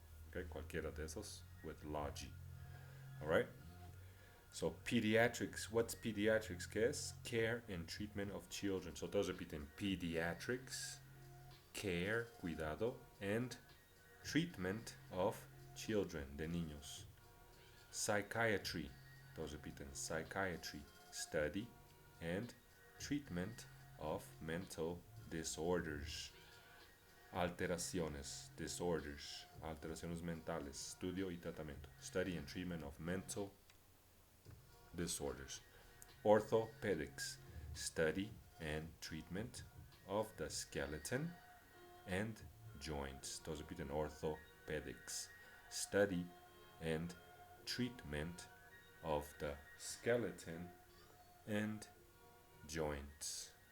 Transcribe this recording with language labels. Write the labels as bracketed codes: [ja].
[es] Okay, cualquiera de esos [en] with Logi. All right? So pediatrics, what's pediatrics? [es] ¿Qué es? [en] Care and treatment of children. So [es] todos repiten [en] pediatrics, care, [es] cuidado, [en] and treatment of children, [es] de niños. [en] Psychiatry, [es] todos repiten [en] psychiatry, study and treatment of mental disorders. [es] Alteraciones, [en] disorders, [es] alteraciones mentales, estudio y tratamiento. [en] Study and treatment of mental disorders. Orthopedics, study and treatment of the skeleton and joints. [es] Todos repiten [en] orthopedics, study and treatment of the skeleton and joints.